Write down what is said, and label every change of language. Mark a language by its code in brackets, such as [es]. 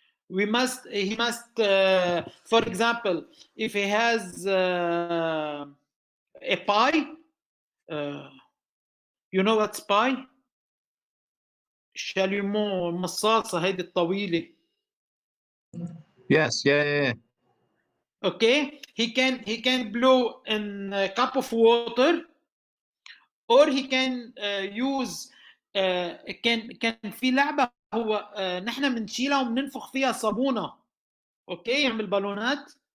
[en] He must, for example, if he has a pie, you know what's pie? [ar] شاليمو المصاصة هيدي الطويلة. [en] Yes. Yeah. Okay, he can blow in a cup of water, or he can use [ar] كان في لعبة هو نحن بنشيلها وبننفخ فيها صابونة. اوكي، يعمل بالونات.